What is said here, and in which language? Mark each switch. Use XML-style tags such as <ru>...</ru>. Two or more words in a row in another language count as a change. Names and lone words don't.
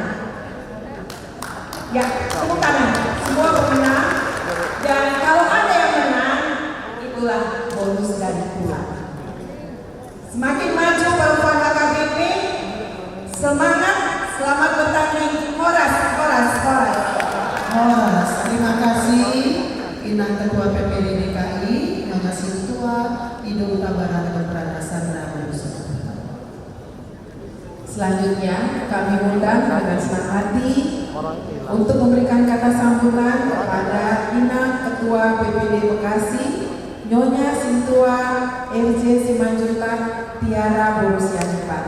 <id>Ya, tepuk tangan. Semua pemenang. Dan kalau ada yang menang, itulah bonus dari Tuhan. Semakin maju perempuan HKBP, semangat, selamat bertanding. Horas, horas, horas. Horas. Terima kasih Inang Ketua PPD DKI Nyonya Sintua Ido Hutabara Dr. Sandra Bung Sidaruta. Selanjutnya kami undang dengan senang hati untuk memberikan kata sambutan kepada Inang Ketua PPD Bekasi Nyonya Sintua RJ Simanjuntak Tiara Bolusianipar.</id>